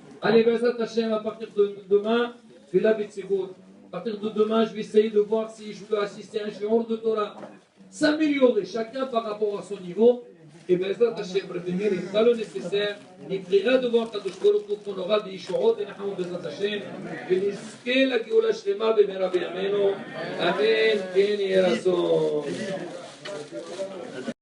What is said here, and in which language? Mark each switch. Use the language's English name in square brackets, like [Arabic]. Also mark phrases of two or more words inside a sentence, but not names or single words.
[French] Allez, [Hebrew] בעזרת השם, [French] à partir de demain, fais la Betsegot. À partir de demain, je vais essayer de voir si je peux assister à un shiur de Torah. S'améliorer chacun par rapport à son niveau. Et [Hebrew] בעזרת השם, [French] Rabbi Meir, il fera le nécessaire. Il priera de voir [Hebrew] קדוש ברוך הוא [French] qu'on aura des Yishuot et [Hebrew] נחת בעזרת השם. ונזכה לגאולה שלמה במהרה בימינו. אמן כן יהי רצון.